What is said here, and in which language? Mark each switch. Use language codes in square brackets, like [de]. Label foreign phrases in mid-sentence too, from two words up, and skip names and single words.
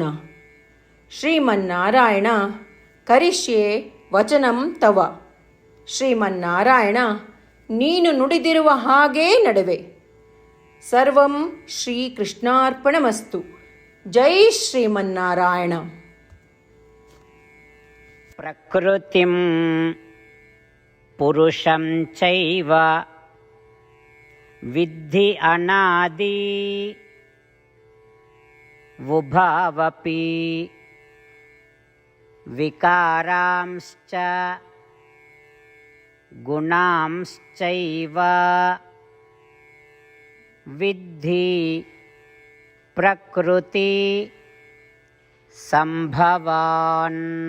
[sa] ಶ್ರೀಮನ್ನಾರಾಯಣ, ಕರಿಷ್ಯೆ ವಚನಂ ತವ. [kn] ಶ್ರೀಮನ್ನಾರಾಯಣ, ನೀನು ನುಡಿದಿರುವ ಹಾಗೇ ನಡೆವೆ. [sa] ಸರ್ವಂ ಶ್ರೀಕೃಷ್ಣಾರ್ಪಣಮಸ್ತು. ಜೈ ಶ್ರೀಮನ್ನಾರಾಯಣ. ಪ್ರಕೃತಿಂ ಪುರುಷಂ ಚೈವ ವಿದ್ಧಿ ಅನಾದಿ ಉಭಾವಪಿ ವಿಕಾರಾಂಶ್ಚ ಗುಣಾಂಶ್ಚೈವ ವಿದ್ಧಿ ಪ್ರಕೃತಿ ಸಂಭವಾನ್.